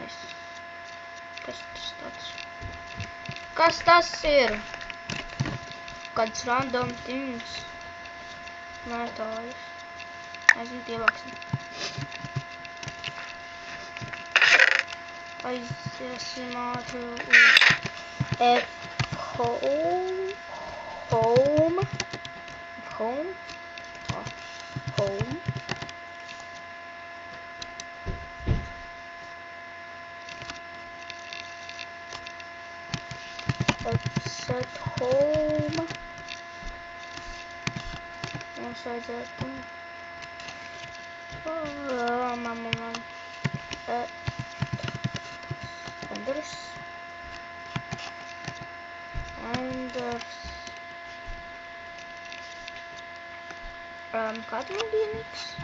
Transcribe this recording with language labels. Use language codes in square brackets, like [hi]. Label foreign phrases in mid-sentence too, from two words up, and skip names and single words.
[lv] Kas tas tāds? Kas tas ir? Kāds [en] random things. [lv] Mētājas. Aizvien ievāksim. Aiziesim ātri uz Home. [en] Home. Set home. [lv] Mums vajadzētu. Enders. Kāds man bija niks?